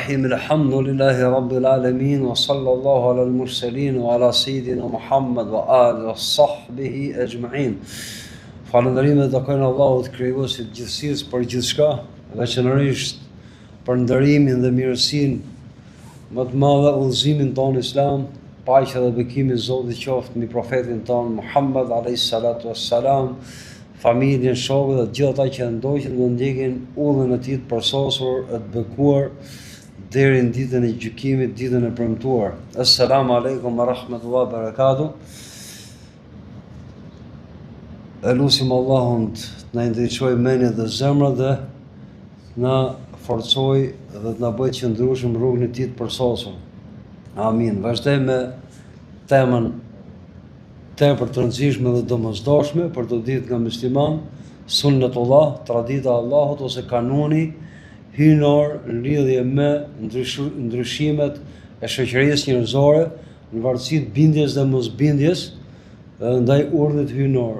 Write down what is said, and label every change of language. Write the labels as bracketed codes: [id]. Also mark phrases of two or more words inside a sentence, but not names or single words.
[ar] الرحيم الحمد لله رب العالمين وصلى الله على المرسلين وعلى سيدنا محمد وآله وصحبه أجمعين. [sq] Falënderimet takojnë Allahut krijuesit të gjithësisë për gjithçka, veçanërisht për ndërimin dhe mirësinë më të madhe, udhëzimin tonë islam, paqja dhe bekimi i Zotit qoftë mbi profetin tonë Muhammed [ar] عليه الصلاة والسلام, [sq] familjen, shokët dhe gjithë ata që ndoqën dhe ndjekin udhën e tij të përsosur, të bekuar deri në ditën e gjykimit, ditën e premtuar. [ar] السلام عليكم ورحمة الله وبركاته. [sq] Elusim Allahun të na ndriçojë mendjet dhe zemrat dhe na forcoj dhe të na bëjë të qëndrueshëm rrugën e tij të përsosur. Amin. Vazhdojmë me temën tepër të rëndësishme dhe domosdoshme për të ditë nga musliman, sunnetullah, tradita e Allahut ose kanuni hyjnor në lidhje me ndryshimet e shoqërisë njerëzore në varësi të bindjes dhe mosbindjes ndaj urdhit hyjnor.